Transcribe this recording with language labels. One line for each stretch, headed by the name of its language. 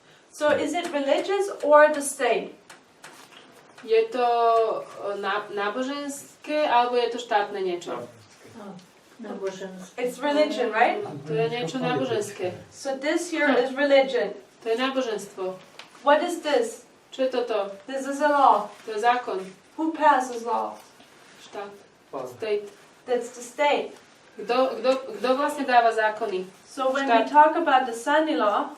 English: So is it religious or the state?
Slovak: Je to náboženské, alebo je to štátne niečo? Náboženské.
English: It's religion, right?
Slovak: To je niečo náboženské.
English: So this here is religion.
Slovak: To je náboženstvo.
English: What is this?
Slovak: Čo je toto?
English: This is a law.
Slovak: To je zákon.
English: Who passes law?
Slovak: Štát.
English: State. That's the state.
Slovak: Kto vlastne dáva zákony?
English: So when we talk about the Sunday law,